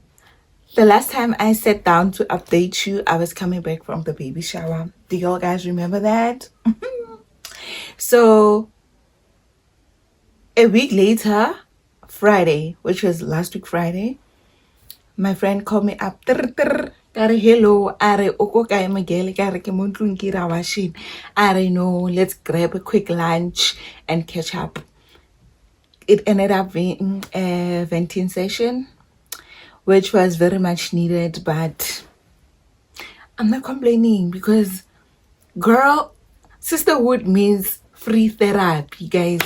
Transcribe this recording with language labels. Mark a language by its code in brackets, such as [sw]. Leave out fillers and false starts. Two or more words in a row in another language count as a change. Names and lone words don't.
[en] The last time I sat down to update you, I was coming back from the baby shower. Do y'all guys remember that? So, a week later, Friday, which was last week Friday, my friend called me up. [tn] Kare hello, are oko kae Miguel, kare ke mo ntlong ke ra washing. Are no, [en] let's grab a quick lunch and catch up. It ended up being a venting session, which was very much needed, but I'm not complaining because, girl, sisterhood means free therapy, guys.